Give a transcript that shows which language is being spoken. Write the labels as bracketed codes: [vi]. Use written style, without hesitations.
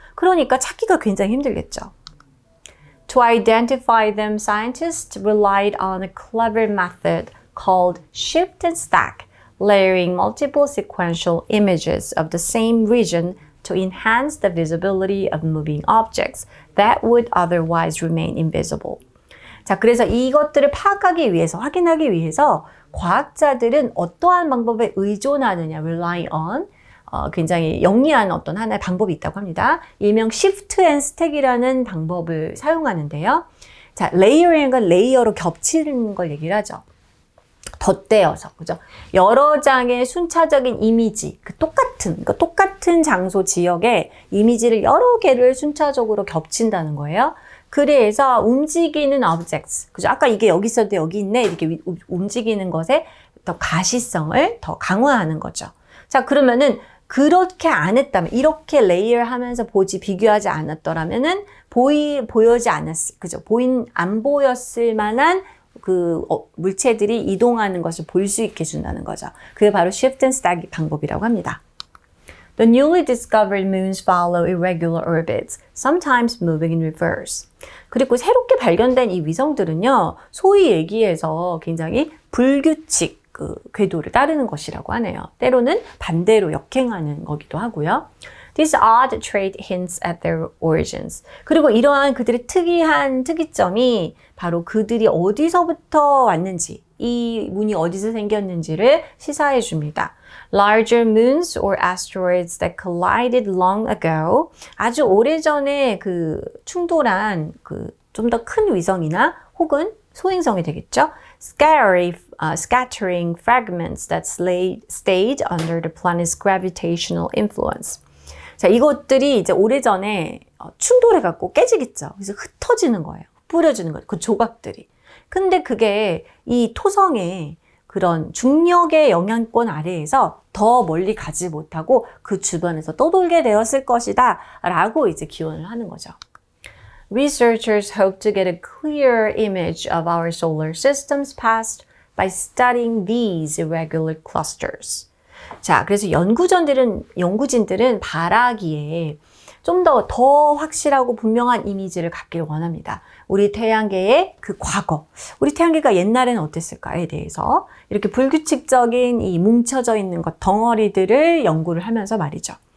[ko] 그러니까 찾기가 굉장히 힘들겠죠. [en] To identify them, scientists relied on a clever method called shift and stack, layering multiple sequential images of the same region to enhance the visibility of moving objects that would otherwise remain invisible. [ko] 자, 그래서 이것들을 파악하기 위해서, 확인하기 위해서 과학자들은 어떠한 방법에 의존하느냐, rely on, 굉장히 영리한 어떤 하나의 방법이 있다고 합니다. 일명 shift and stack이라는 방법을 사용하는데요. 자, layering 건 레이어로 겹치는 걸 얘기를 하죠. 덧대어서, 그죠? 여러 장의 순차적인 이미지, 똑같은 장소 지역에 이미지를 여러 개를 순차적으로 겹친다는 거예요. 그래서 움직이는 objects, 그죠? 아까 이게 여기 있었는데 여기 있네, 이렇게 움직이는 것에 더 가시성을 더 강화하는 거죠. 자, 그러면은 그렇게 안 했다면, 이렇게 레이어를 하면서 비교하지 않았더라면은 보여지 않았을, 그죠? 안 보였을 만한 물체들이 이동하는 것을 볼 수 있게 해준다는 거죠. 그게 바로 shift and stack 방법이라고 합니다. [en] The newly discovered moons follow irregular orbits, sometimes moving in reverse. [ko] 그리고 새롭게 발견된 이 위성들은요, 소위 얘기해서 굉장히 불규칙 궤도를 따르는 것이라고 하네요. 때로는 반대로 역행하는 거기도 하고요. [en] This odd trait hints at their origins. [ko] 그리고 이러한 그들의 특이한 특이점이 바로 그들이 어디서부터 왔는지, 이 문이 어디서 생겼는지를 시사해 줍니다. [en] Larger moons or asteroids that collided long ago. [ko] 아주 오래전에 충돌한 좀 더 큰 위성이나 혹은 소행성이 되겠죠. [en] Scattering fragments that stayed under the planet's gravitational influence. [ko] 자, 이것들이 이제 오래전에 충돌해갖고 깨지겠죠. 그래서 흩어지는 거예요. 뿌려지는 거예요. 그 조각들이. 근데 그게 이 토성의 그런 중력의 영향권 아래에서 더 멀리 가지 못하고 그 주변에서 떠돌게 되었을 것이다 라고 이제 기원을 하는 거죠. [en] Researchers hope to get a clear image of our solar system's past by studying these irregular clusters. [ko] 자, 그래서 연구진들은 바라기에 좀 더 확실하고 분명한 이미지를 갖기를 원합니다. 우리 태양계의 그 과거, 우리 태양계가 옛날에는 어땠을까에 대해서 이렇게 불규칙적인 이 뭉쳐져 있는 것, 덩어리들을 연구를 하면서 말이죠.